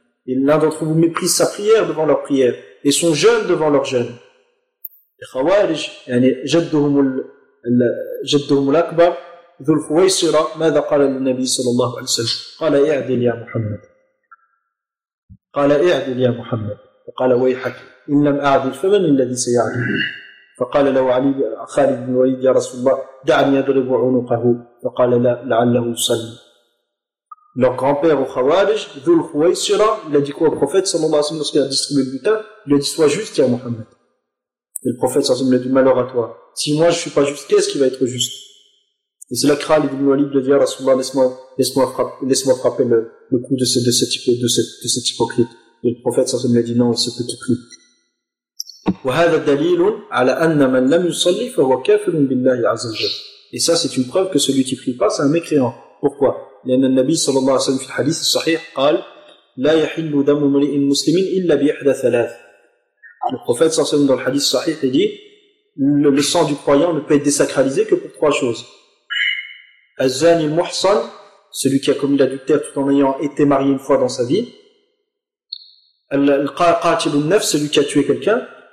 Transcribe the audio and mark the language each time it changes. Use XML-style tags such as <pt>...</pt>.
<fr>Et l'un d'entre vous méprise sa prière devant leur prière et son jeûne devant leur jeûne.</fr> <ar>Les khawarij, يعني جدهم جدهم الأكبر ذو الخويصرة ماذا قال النبي صلى الله عليه وسلم؟ قال اعدل يا محمد, قال اعدل يا محمد, وقال ويحك إن لم أعدل فمن الذي سيعدل؟ فقال له علي خالد بن الوليد يا رسول الله دعني أضرب عنقه, فقال لا لعله يصلي.</ar> <fr>Leur grand-père au Khawarij, Dhul Khwaysira, il a dit quoi au prophète, sallallahu alayhi wa sallam, lorsqu'il a distribué le butin, il a dit, sois juste, ya Muhammad. Et le prophète, sallallahu alayhi wa sallam, il a dit, malheur à toi. Si moi, je suis pas juste, qu'est-ce qui va être juste? Et c'est là que Khalid ibn Walid le dit, ya Rasulullah, laisse-moi frapper le coup de cet hypocrite. Et le prophète, sallallahu alayhi wa sallam, il a dit, non, c'est petit plus.</fr> <ar>وهذا دليل على ان من لم يصلي فهو كافر بالله عز وجل.</ar> <fr>Et ça c'est une preuve que celui qui prie pas c'est un mécréant. Pourquoi?</fr> <ar>لان النبي صلى الله عليه وسلم في الحديث الصحيح قال لا يحل دم امرئ مسلم الا باحدى ثلاث.</ar> <fr>Le prophète صلى الله عليه وسلم dans le hadith sahih il dit le sang du croyant ne peut être désacralisé que pour trois choses.</fr> <ar>الزاني المحصن,</ar> <fr>celui qui a commis l'adultère tout en ayant été marié une fois dans sa vie.</fr> <ar>القاتل النفس,</ar> <fr>celui qui a tué quelqu'un.</fr>